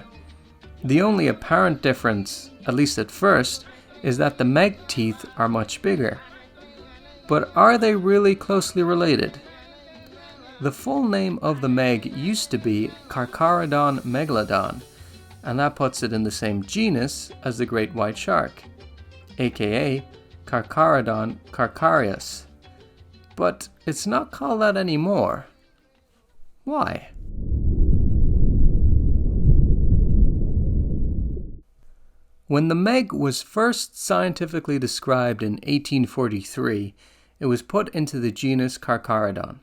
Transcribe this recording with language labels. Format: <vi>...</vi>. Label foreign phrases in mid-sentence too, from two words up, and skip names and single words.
<en>The only apparent difference, at least at first, is that the meg teeth are much bigger. But are they really closely related? The full name of the meg used to be Carcharodon Megalodon, and that puts it in the same genus as the great white shark, aka Carcharodon carcharias. But it's not called that anymore. Why? When the meg was first scientifically described in 1843, it was put into the genus Carcharodon.</en>